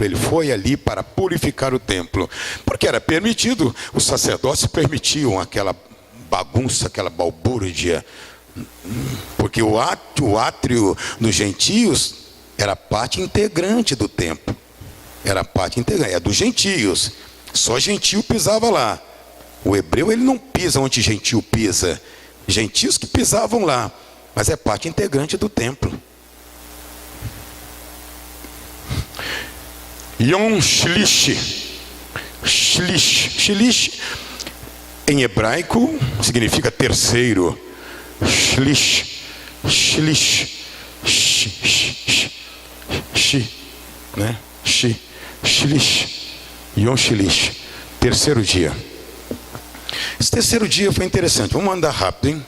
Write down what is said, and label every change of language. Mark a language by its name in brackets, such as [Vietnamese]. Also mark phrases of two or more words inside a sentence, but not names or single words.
[Portuguese] Ele foi ali para purificar o templo, porque era permitido, os sacerdotes permitiam aquela bagunça, aquela balbúrdia, porque o átrio dos gentios era parte integrante do templo. Era a parte integrante, é dos gentios. Só gentio pisava lá. O hebreu, ele não pisa onde gentio pisa. Gentios que pisavam lá, mas é parte integrante do templo. [Hebrew] יום שליש. [Portuguese] Shlish em hebraico significa terceiro. Shlish, né? [Hebrew] שליש, יום שליש, [Portuguese] terceiro dia. Esse terceiro dia foi interessante. Vamos andar rápido, hein?